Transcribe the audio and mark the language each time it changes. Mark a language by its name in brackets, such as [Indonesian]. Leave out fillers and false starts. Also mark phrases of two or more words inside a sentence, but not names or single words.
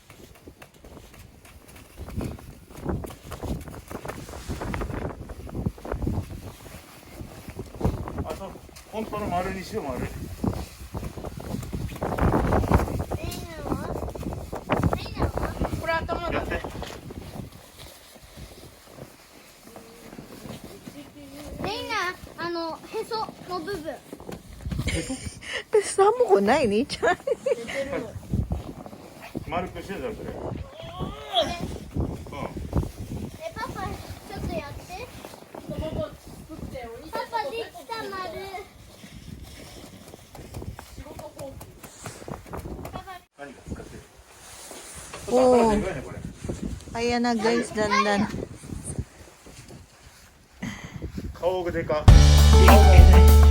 [Japanese] あと本当の丸にしよう丸。レイナは？レイナは？これ頭だやって。レイナ、へその部分。 [Filipino] Kasama ko na, [Japanese] 兄ちゃん。丸くしてたらそれ。うん。パパ、ちょっとやって。もも作ってお兄ちゃんパパできた丸。仕事放棄。パパ。何か使ってる。おー頭でかいねこれ。 [Filipino] Ayan na guys, dandan. [Japanese] 顔がでか。顔が